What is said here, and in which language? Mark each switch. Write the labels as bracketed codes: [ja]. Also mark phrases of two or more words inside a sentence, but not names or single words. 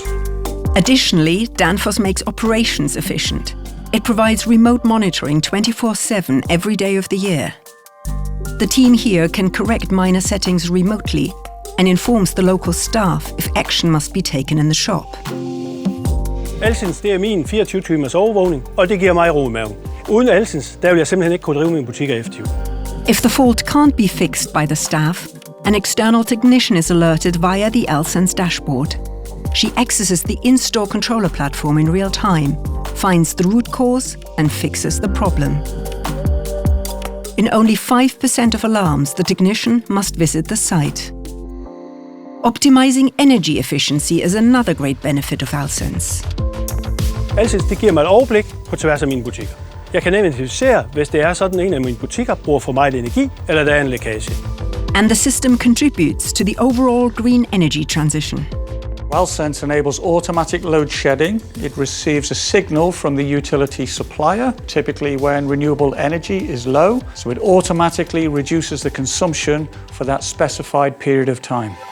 [en] Additionally, Danfoss makes operations efficient. It provides remote monitoring 24/7 every day of the year. The team here can correct minor settings remotely and informs the local staff if action must be taken in the shop. [da] Alsense, det er min 24 timers overvågning, og det giver mig ro i maven. Uden Alsense, der vil jeg simpelthen ikke kunne drive mine butikker effektivt. [en] If the fault can't be fixed by the staff, an external technician is alerted via the Alsense dashboard. She accesses the in-store controller platform in real time, finds the root cause and fixes the problem. In only 5% of alarms, the technician must visit the site. Optimizing energy efficiency is another great benefit of Alsense. [da] Alsense, det giver mig et overblik på tværs af mine butikker. Jeg kan identificere, hvis det er sådan, en af mine butikker bruger for meget energi, eller der er en lækage. [en] And the system contributes to the overall green energy transition. Alsense enables automatic load shedding. It receives a signal from the utility supplier, typically when renewable energy is low, so it automatically reduces the consumption for that specified period of time.